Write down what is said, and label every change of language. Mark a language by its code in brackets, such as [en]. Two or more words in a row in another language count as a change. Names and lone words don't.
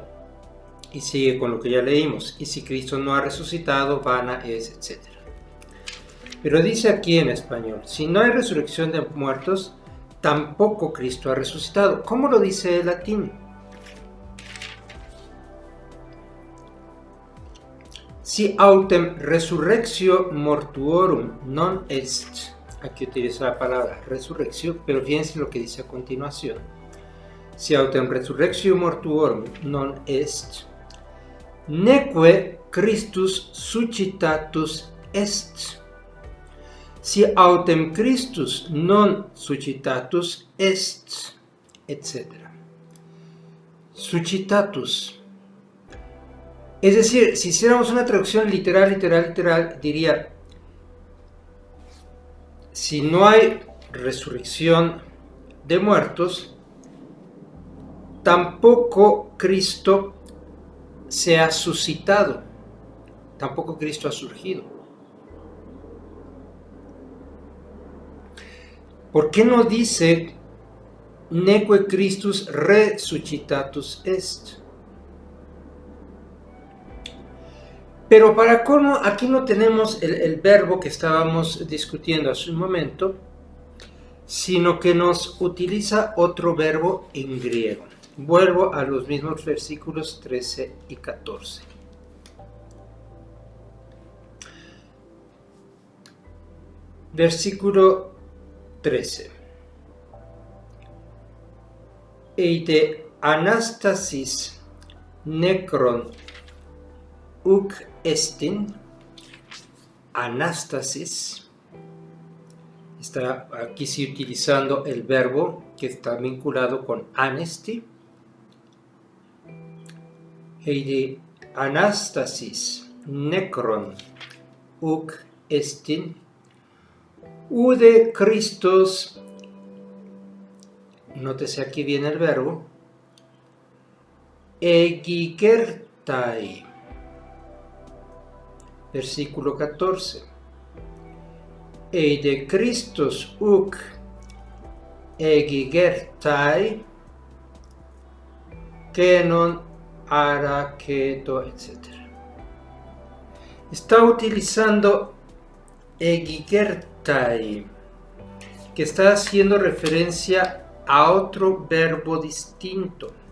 [es] Y sigue con lo que ya leímos. Y si Cristo no ha resucitado, vana es, etc. Pero dice aquí en español, si no hay resurrección de muertos, tampoco Cristo ha resucitado. ¿Cómo lo dice el latín? [la] Si autem resurrectio mortuorum non est, [es] aquí utiliza la palabra resurrección, pero fíjense lo que dice a continuación. [la] Si autem resurrectio mortuorum non est, neque Christus suscitatus est. Si autem Christus non suscitatus est, etc. [es] Suscitatus. Es decir, si hiciéramos una traducción literal, diría, si no hay resurrección de muertos, tampoco Cristo se ha suscitado, tampoco Cristo ha surgido. ¿Por qué no dice [la] neque Christus resuscitatus est? [es] Pero para colmo, aquí no tenemos el verbo que estábamos discutiendo hace un momento, sino que nos utiliza otro verbo en griego. Vuelvo a los mismos versículos 13 y 14. Versículo 13. [el] Εἰ δὲ ἀνάστασις νεκρῶν οὐκ ἔστιν, ἀνάστασις, [es] está aquí sí utilizando el verbo que está vinculado con anesti, [el] εἰ δὲ ἀνάστασις νεκρῶν οὐκ ἔστιν, οὐδὲ Χριστὸς, [es] nótese aquí viene el verbo, egigertai. Versículo 14. [el] Εἰ δὲ Χριστὸς οὐκ ἐγήγερται κενὸν ἄρα καὶ τὸ, [es] etc. Está utilizando egigertai, que está haciendo referencia a otro verbo distinto.